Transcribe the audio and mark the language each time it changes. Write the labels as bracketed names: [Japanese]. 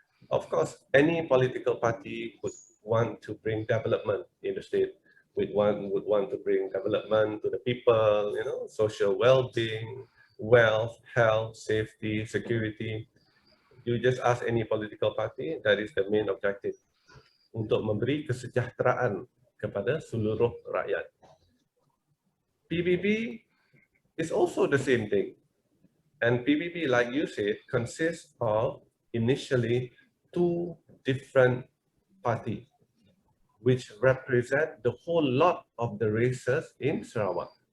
[English] Of course, any political party would want to bring development in the state. Would want to bring development to the people, social well-being, wealth, health, safety, security. You just ask any political party, that is the main objective. [Malay] Untuk memberi kesejahteraan kepada seluruh rakyat. [English] PBB is also the same thing. And PBB, like you said, consists of initially 2 different parties, which represent the whole lot of the races in Sarawak.